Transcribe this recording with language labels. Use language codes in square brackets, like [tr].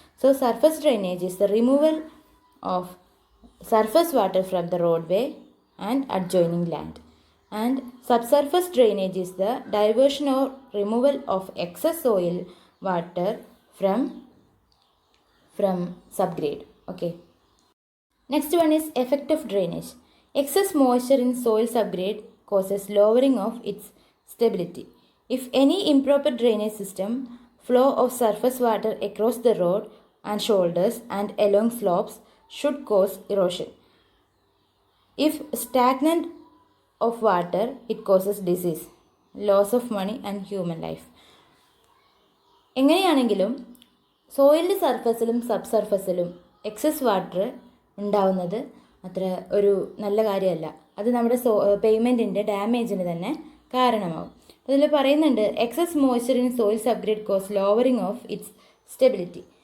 [en] So surface drainage is the removal of surface water from the roadway and adjoining land. And sub surface drainage is the diversion or removal of excess soil water from subgrade. Okay. Next one is effect of drainage. Excess moisture in soil subgrade causes lowering of its stability. If any improper drainage system, flow of surface water across the road and shoulders and along slopes should cause erosion. If stagnant of water, it causes disease, loss of money and human life. [ml] എങ്ങനെയാണെങ്കിലും സോയിലിൻ്റെ സർഫസിലും sub സർഫസിലും excess water ഉണ്ടാവുന്നത് അത്ര ഒരു നല്ല കാര്യമല്ല. അത് നമ്മുടെ പേയ്മെൻറ്റിൻ്റെ ഡാമേജിന് തന്നെ കാരണമാവും. അതിൽ പറയുന്നുണ്ട്, [en] Excess moisture in soil subgrade cause lowering of its stability.